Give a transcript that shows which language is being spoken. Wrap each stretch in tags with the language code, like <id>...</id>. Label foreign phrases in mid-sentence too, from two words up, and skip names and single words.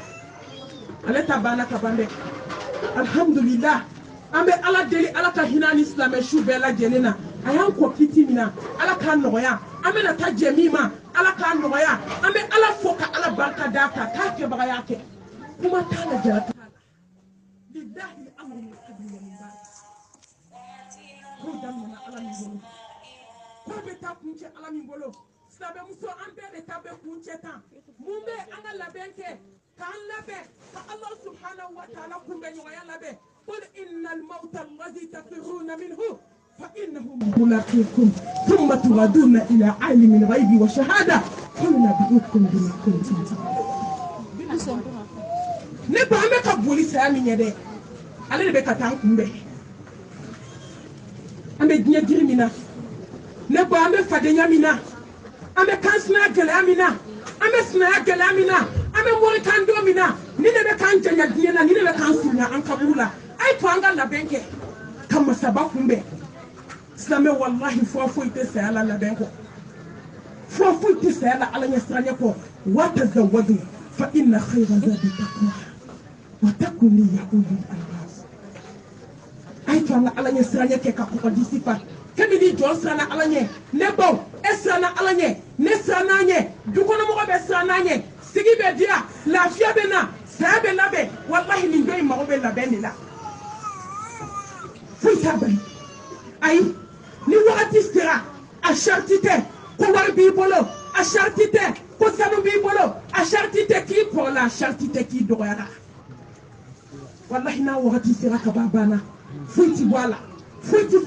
<bm>Ale ta banna ka ban dɛ. Alhamdulillah an bɛ Ala deli Ala ka hinɛ ni silamɛ su bɛɛ lajɛlen na a y'an kɔ kiti min na Ala k'a nɔgɔya an bɛna taa jɛ min ma Ala k'a nɔgɔya an bɛ Ala fo ka Ala barika d'a kan k'a kɛbaga y'a kɛ. Kuma t'a la jara t'a la.</bm> <ar>لله الأمر من قبل ومن بعد.</ar> <bm>Ko daminɛna Ala min bolo ko bɛ taa kuncɛ Ala min bolo. Silamɛmuso an bɛɛ de ta bɛ kuncɛ tan mun bɛ an ka labɛn kɛ k'an labɛn ka</bm> <ar>الله سبحانه وتعالى</ar> <bm>kunbɛ ɲɔgɔnya labɛn.</bm> <ar>قل إن الموت الذي تفرون منه فإنه ملاقيكم ثم تردون إلى عالم الغيب والشهادة فينبئكم بما كنتم تعملون.</ar> <bm>ne ba an bɛ ka boli saya min ye dɛ ale de bɛ ka taa an kunbɛn an bɛ diɲɛ jiri min na ne ba an bɛ fadenya min na an bɛ kansinaya gɛlɛya min na an bɛ sinaya gɛlɛya min na an bɛ morikan don min na ni ne bɛ k'an janya diɲɛ na ni ne bɛ k'an surunya an kaburu la. A ye to an ka labɛn kɛ ka masaba kunbɛn. Silamɛ wallahi fura foyi tɛ saya la labɛn kɔ fura foyi tɛ saya la Ala ɲɛsiranɲɛ kɔ.</bm> <ar>وتزودوا فإن خير الزاد التقوى واتقون يا أولي الألباب.</ar> <bm>A ye to an ka Ala ɲɛsiranɲɛ kɛ ka kɔgɔdisi fa kabini jɔn siranna Ala ɲɛ ne baw e siranna Ala ɲɛ ne siranna ɲɛ dukɔnɔmɔgɔ bɛ siranna ɲɛ sigi bɛ diya lafiya bɛ na saya bɛ labɛn wallahi nin dɔ in mago bɛ labɛn de la. Foyi t'a bali ayi ni wagati sera a sariti tɛ ko wari b'i bolo a sariti tɛ ko sanu b'i bolo a sariti tɛ k'i kɔrɔla a sariti tɛ k'i dɔgɔyara wallahi n'a wagati sera ka ban banna foyi ti bɔ a la foyi ti</bm>